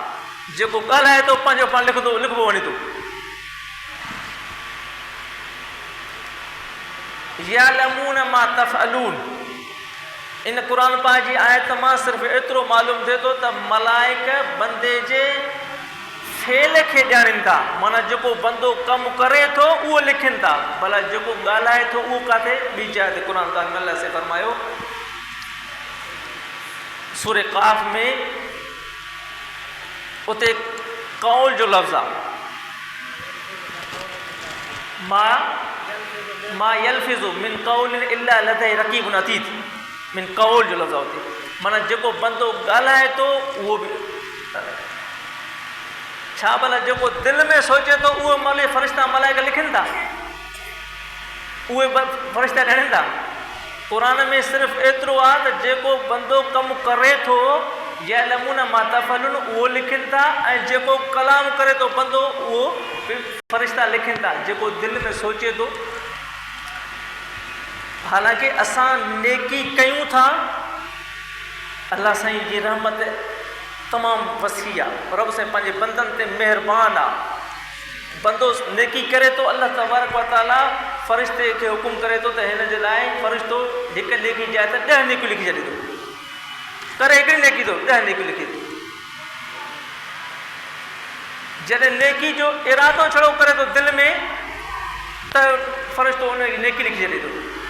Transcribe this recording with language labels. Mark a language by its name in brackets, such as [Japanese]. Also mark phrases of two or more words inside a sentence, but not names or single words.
[Sindhi] जेको ॻाल्हाए थो पंहिंजो पाण लिखबो वञे थो। [Arabic] يعلمون ما تفعلون, [Sindhi] इन क़ुरान पाक जी आयत मां सिर्फ़ु एतिरो मालूम थिए थो त मलाइक बंदे जे फेल खे ॼाणनि था, माना जेको बंदो कमु करे थो उहो लिखनि था, भला जेको ॻाल्हाए थो उहो किथे ॿी जाइ ते क़ुरान पाक में अल्लाह से फरमायो सूरे क़ाफ़ में, उते कौल जो लफ़्ज़ आहे, [Arabic] ما يلفظ من قول إلا لديه رقيب عتيد, [Sindhi] मिन कौल जो लफ़्ज़ आहे उते, माना जेको बंदो ॻाल्हाए थो उहो बि छा भला जेको दिलि में सोचे थो उहो फ़रिश्ता मलाइक लिखनि था, उहे फ़रिश्ता ॼाणनि था। क़ुरान में सिर्फ़ु एतिरो आहे त जेको बंदो कमु करे थो [Arabic] يعلمون ما تفعلون [Sindhi] उहो लिखनि था, ऐं जेको कलाम करे थो बंदो उहो फ़रिश्ता लिखनि था, जेको दिलि में सोचे थो। हालांकि असां नेकी कयूं था, अल्लाह साईं जी रहमत तमामु वसी आहे, रब साईं पंहिंजे बंदनि ते महिरबान आहे। बंदो नेकी करे थो, अल्लाह [Arabic] تبارك وتعالى [Sindhi] फ़रिश्ते खे हुकुम करे थो त हिन जे लाइ फ़रिश्तो हिकु नेकी जाए त 10 नेकियूं लिखी छॾे थो, करे हिकिड़ी नेकी थो 10 नेकियूं लिखे थो। जॾहिं नेकी जो इरादो छड़ो करे थो दिलि में त फ़रिश्तो उन जी नेकी लिखी छॾे थो।